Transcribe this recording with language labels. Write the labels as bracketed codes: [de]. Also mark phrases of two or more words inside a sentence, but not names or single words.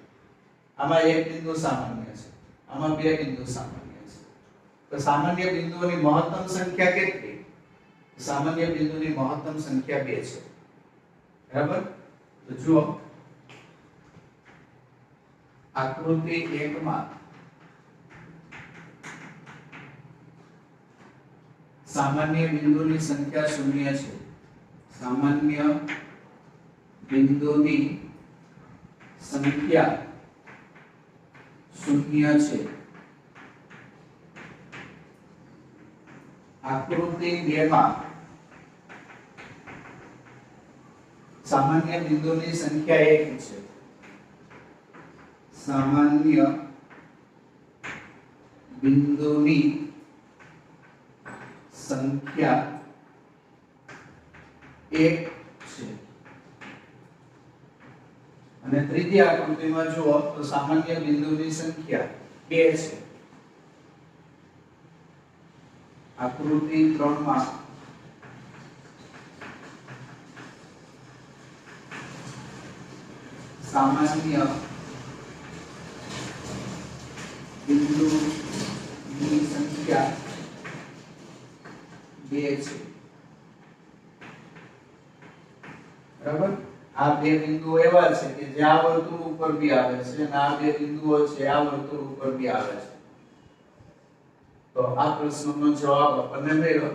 [gu] આમાં એક બિંદુ સામાન્ય છે, આમાં બે બિંદુ સામાન્ય છે. તો સામાન્ય બિંદુઓની મહત્તમ સંખ્યા કેટલી? સામાન્ય બિંદુની મહત્તમ સંખ્યા 2 છે. બરાબર? તો જુઓ આકૃતિ 1 માં સામાન્ય બિંદુની સંખ્યા 0 છે. સામાન્ય બિંદુની સંખ્યા 0 છે. आकृति 2 માં સામાન્ય બિંદુની સંખ્યા 1 છે. સામાન્ય બિંદુની સંખ્યા 1 છે. અને ત્રીજી આકૃતિમાં જુઓ તો સામાન્ય બિંદુની સંખ્યા 2 છે. આકૃતિ 3 માં સામાન્ય બિંદુની સંખ્યા 2 છે. બરાબર? આ બે બિંદુઓ એવા છે કે જે આ વર્તુળ ઉપર બી આવે છે અને આ બે બિંદુઓ છે આ વર્તુળ ઉપર બી આવે છે. તો આ પ્રશ્નનો જવાબ આપણને મળ્યો.